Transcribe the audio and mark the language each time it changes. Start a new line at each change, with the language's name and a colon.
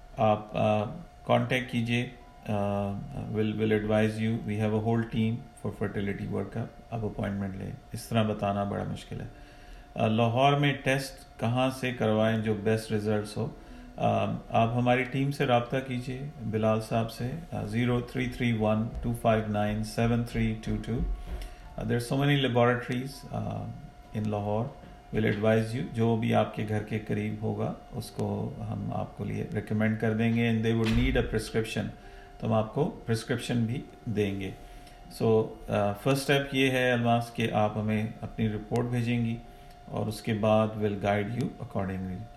Urdu: آپ کانٹیکٹ کیجیے,
English: will advise you. We have a whole team for fertility workup.
Urdu: آپ appointment لیں. اس طرح بتانا بڑا مشکل ہے. لاہور میں ٹیسٹ کہاں سے کروائیں جو بیسٹ ریزلٹس ہو؟ آپ ہماری ٹیم سے رابطہ کیجیے, بلال صاحب سے, 0331-259-7322.
English: There are so many laboratories in Lahore. Will advise you.
Urdu: جو بھی آپ کے گھر کے قریب ہوگا اس کو ہم آپ کو لیے ریکمینڈ کر دیں گے,
English: and they would need a prescription.
Urdu: تو ہم آپ کو پرسکرپشن بھی دیں گے. سو فرسٹ اسٹیپ یہ ہے الماس کہ آپ ہمیں اپنی رپورٹ بھیجیں گی, اور اس کے بعد
English: Will guide you accordingly.